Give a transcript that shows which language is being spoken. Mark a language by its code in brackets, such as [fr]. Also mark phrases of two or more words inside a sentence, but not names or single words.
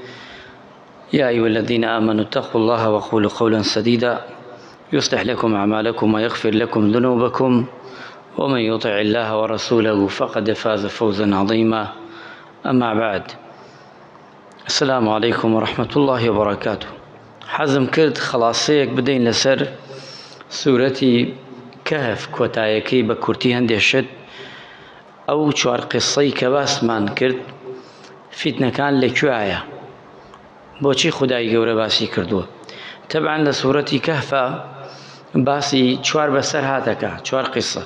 [ar] يا أيها الذين آمنوا اتقوا الله وقولوا قولا سديدا يصلح لكم أعمالكم ويغفر لكم ذنوبكم، ومن يطع الله ورسوله فقد فاز فوزا عظيما. أما بعد، السلام عليكم ورحمة الله وبركاته. [ckb] حزم كرد خلاصيك بدين لسر سورتي كهف کۆتایەکەی بە کورتی هەندێشت ئەو چوار قسەی کە باسمان کرد فیتنەکان لەکوێیە، بۆچی خودای گەورە باسی کردووە. تەبعاً لە سوورەتی کەهفە باسی چوار بەسەر هاتەکە، چوار قسە.